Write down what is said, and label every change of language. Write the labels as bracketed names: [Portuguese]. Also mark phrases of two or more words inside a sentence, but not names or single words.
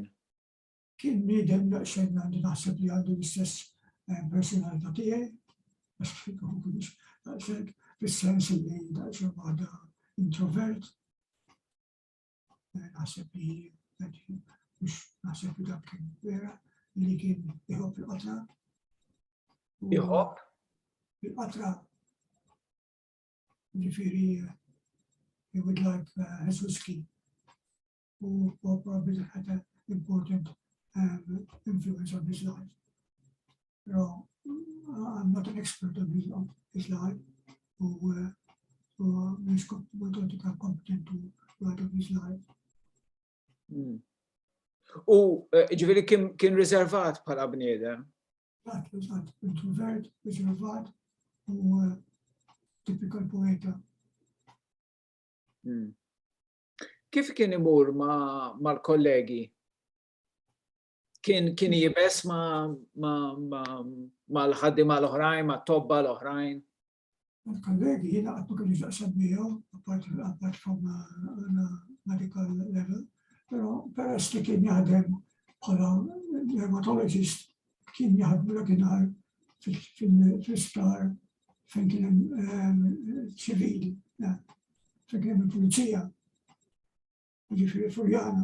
[Maltese] Kien bniedem daqsxejn għandi naħseb li għandu l-istess personalità tiegħi, daqshekk fis-sens li daqsxejn għadha introvert. Naħseb li mux naħseb li dak kien vera li kien iħobb il-qatra. Iħobb? Il-qatra. [English] Ġifieri he would like his whiskey. U probably had an important influence on his life. Pero I'm not an expert on his life. [Maltese] U mhux [English] competent to write of his life. [Maltese] U ġifieri kien riservat bħala bniedem. Introvert, riservat u typical poeta. Kif kien imur mal-kollegi? Kien jibes mal-ħaddiema l-oħrajn, mat-tobba l-oħrajn? Il-kollegi jiena qatt ma kienx daqsam miegħu, [English] apart from medical level. [Maltese] Pero peress li kien jaħdem bħala dermatologist, kien jaħdem l-għinar fil-isptar fejn kien hemm ċivili, fejn kien hemm il-pulizija, ġifieri Furjana.